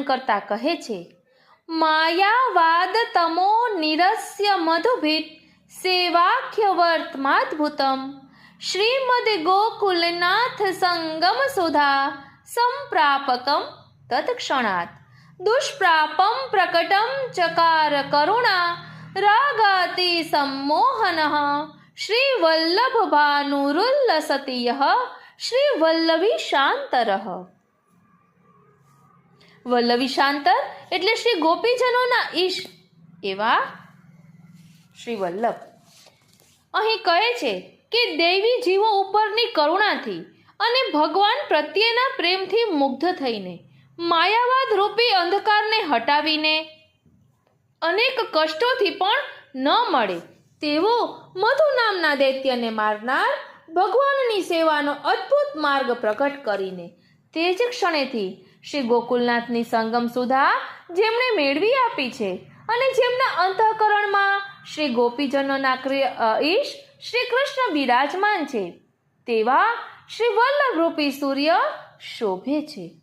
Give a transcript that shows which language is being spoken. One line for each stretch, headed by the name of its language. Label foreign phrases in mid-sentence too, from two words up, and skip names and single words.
Gujarati: કરતા કહે છે,
Sanskrit: માયાવાદ તમો નિરસ્ય મધુભીત સેવાખ્ય વર્તમાદ્ભુતમ શ્રીમદ ગોકુલનાથ સંગમ સુધા સંપ્રાપકમ તત્ક્ષણાત દુષ્પ્રાપમ પ્રકટમ ચકાર કરુણા રાગાતિ सम्मोहन श्री वल्लभ भानुरुल्लसति श्री वल्लभी शांतर। वल्लभी शांतर
Gujarati: એટલે શ્રી ગોપીજનોના ઈશ એવા શ્રી વલ્લભ. અહીં કહે છે કે દેવી જીવો ઉપરની કરુણાથી અને ભગવાન પ્રત્યેના પ્રેમથી મુગ્ધ થઈને માયાવાદ રૂપી અંધકારને હટાવીને અનેક કષ્ટોથી પણ ન મળે તેવો મધુ નામના દૈત્યને મારનાર ભગવાનની સેવાનો અદ્ભુત માર્ગ પ્રગટ કરીને તે જ ક્ષણેથી શ્રી ગોકુલનાથની સંગમ સુધા જેમણે મેળવી આપી છે અને જેમના અંતઃકરણમાં શ્રી ગોપીજનોના ઈશ શ્રી કૃષ્ણ બિરાજમાન છે તેવા શ્રી વલ્લભ રૂપી સૂર્ય શોભે છે.